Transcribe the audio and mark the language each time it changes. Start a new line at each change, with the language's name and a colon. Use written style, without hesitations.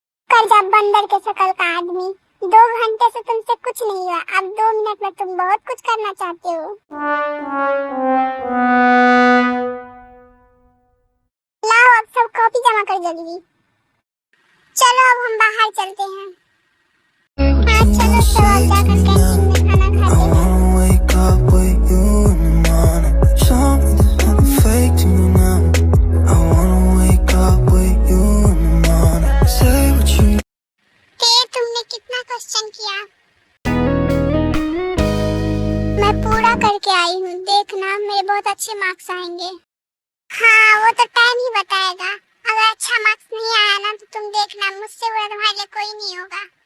Hindi: कर जा बंदर के शकल का आदमी, 2 घंटे से तुमसे कुछ नहीं हुआ, अब 2 मिनट में तुम बहुत कुछ करना चाहते हो। लाओ अब सब कॉपी जमा कर जल्दी। चलो अब हम बाहर चलते हैं। हाँ चलो सब अब जाकर कैंटीन में खाना
English: I
Hindi: खाते हैं।
English: wanna wake up with you in the morning. Show me there's nothing fake to me now. I wanna wake up with you in the morning. Say what you
Hindi: तुमने कितना क्वेश्चन किया? मैं पूरा करके आई हूँ, देखना मेरे बहुत अच्छे मार्क्स आएंगे। हाँ वो तो टाइम ही बताएगा, अगर अच्छा मार्क्स नहीं आया ना तो तुम देखना, मुझसे बुरा तुम्हारे लिए कोई नहीं होगा।